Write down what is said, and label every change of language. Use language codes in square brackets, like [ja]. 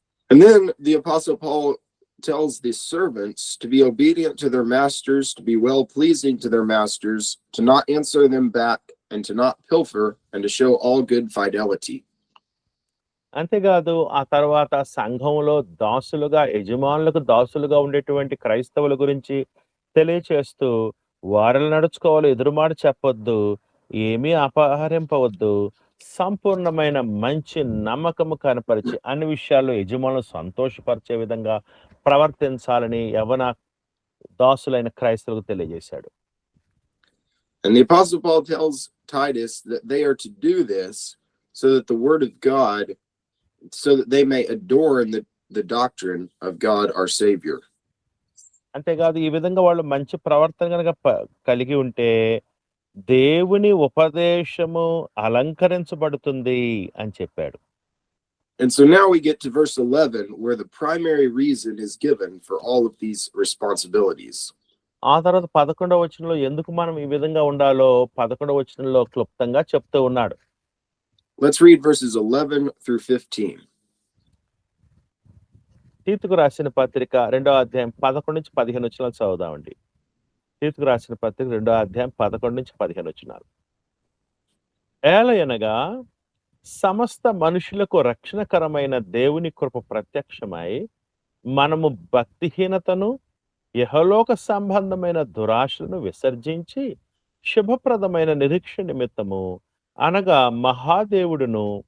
[en] And then the Apostle Paul tells the servants to be obedient to their masters, to be well pleasing to their masters, to not answer them back, and to not pilfer, and to show all good fidelity. [te] అంతేకాదు ఆ తర్వాత సంఘంలో దాసులుగా యజమానులకు దాసులుగా ఉండేటువంటి క్రైస్తవుల గురించి తెలియచేస్తూ వారిని నడుచుకోవాలి, ఎదురుమాట చెప్పొద్దు, ఏమీ అపహరింపవద్దు, సంపూర్ణమైన మంచి నమ్మకము కనపరిచి అన్ని విషయాల్లో యజమానులు సంతోషపరిచే విధంగా ప్రవర్తించాలని యవన దాసులైన క్రైస్తవులకు తెలియజేశాడు. [en] And the Apostle Paul tells Titus that they are to do this so that the Word of God, so that they may adorn the doctrine of God our Savior. [te] అంతేకాదు ఈ విధంగా వాళ్ళు మంచి ప్రవర్తన కనుక కలిగి ఉంటే దేవుని ఉపదేశము అలంకరించబడుతుంది అని చెప్పాడు. [en] And so now we get to verse 11, where the primary reason is given for all of these responsibilities. [te] ఆ తర్వాత 11వ వచనంలో ఎందుకు మనం ఈ విధంగా ఉండాలో 11వ వచనంలో క్లుప్తంగా చెప్తూ ఉన్నాడు. [en] Let's read verses 11 through 15. [te] తీతుకు రాసిన పత్రిక 2వ అధ్యాయం 11 నుంచి 15 వచనాలు చదువుదామండి. తీతుకు రాసిన పత్రిక 2వ అధ్యాయం 11 నుంచి 15 వచనాలు. ఏలయనగా సమస్త మనుషులకు రక్షణకరమైన దేవుని కృప ప్రత్యక్షమై మనము భక్తిహీనతను యెహలోక సంబంధమైన దురాశలను విసర్జించి శుభప్రదమైన నిరీక్షణ నిమిత్తము అనగా మహాదేవుడును